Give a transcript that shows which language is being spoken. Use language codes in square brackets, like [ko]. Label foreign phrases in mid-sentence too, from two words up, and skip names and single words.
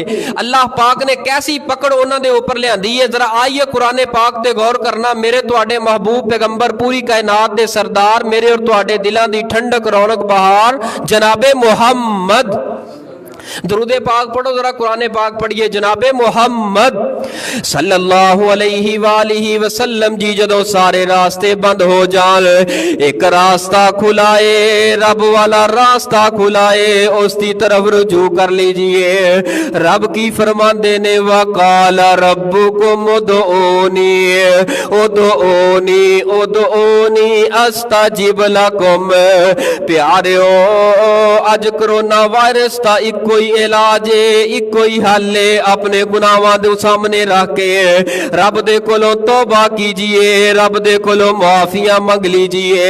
[pa] اللہ پاک نے کیسی پکڑ انہاں دے اوپر لیاندی ہے، ذرا آئیے قرآن پاک تے غور کرنا. میرے تہاڈے محبوب پیغمبر پوری کائنات دے سردار، میرے اور تہاڈے دلاں دی ٹھنڈک رونق بہار جنابِ محمد، درود پاک پڑھو ذرا، قرآن پاک پڑھیے. جنابِ محمد [ar] صلى الله عليه وسلم [pa] جی جدوں سارے راستے بند ہو جان، ایک راستہ کھلائے، رب والا راستہ کھلائے, [ur] اس کی طرف رجوع کر لیجیے. [pa] رب کی فرماندے نے, [ar] وقال ربكم ادعوني ادعوني ادعوني أستجب لكم. [pa] پیاریو اج کورونا وائرس کا اکو علاج اکو ہی حل ہے، اپنے گناہاں دے سامنے رکھ کے رب دے کولوں توبہ کیجیے، رب دے کولوں معافیاں منگ لیجیے.